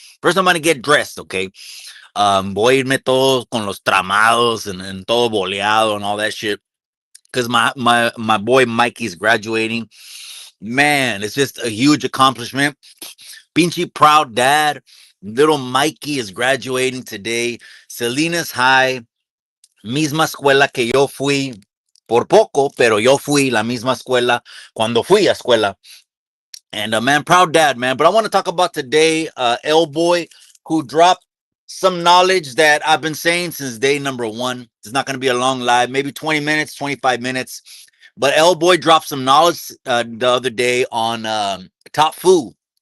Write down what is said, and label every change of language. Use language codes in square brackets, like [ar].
[en] First, I'm going to get dressed, okay? [es] Voy a irme todos con los tramados [en] and [es] todo boleado [en] and all that shit. Because my boy Mikey's graduating. Man, it's just a huge accomplishment. Pinche proud dad. Little Mikey is graduating today. Salinas High. [es] Misma escuela que yo fui por poco, pero yo fui la misma escuela cuando fui a escuela. [en] And man, proud dad, man. But I want to talk about today, El Boy, who dropped some knowledge that I've been saying since day number one. It's not going to be a long live, maybe 20 minutes, 25 minutes. But El Boy dropped some knowledge the other day on Top Fu.